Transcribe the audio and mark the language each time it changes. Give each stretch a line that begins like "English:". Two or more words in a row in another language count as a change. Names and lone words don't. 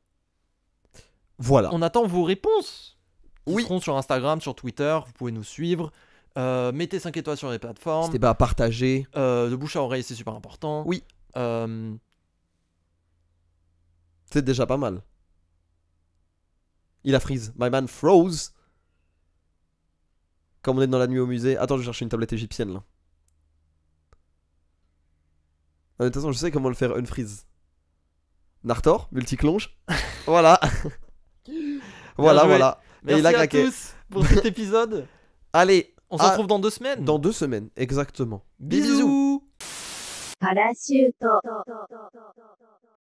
French: Voilà. On attend vos réponses. Qui Oui. seront sur Instagram, sur Twitter. Vous pouvez nous suivre. Mettez 5 étoiles sur les plateformes. C'était pas à partager. De bouche à oreille, c'est super important. Oui. Euh, C'est déjà pas mal. Il a freeze.
English: My man froze.
French: Comme on est dans la nuit au musée. Attends, je vais chercher une tablette égyptienne là. De toute façon, je sais comment le faire unfreeze. Nartor, multiclonge. Voilà. joué. Voilà. Et Merci il a à craqué. tous. pour cet épisode. Allez, On se retrouve dans 2 semaines. dans 2 semaines, exactement. Bisous.
Japanese: パラシュート。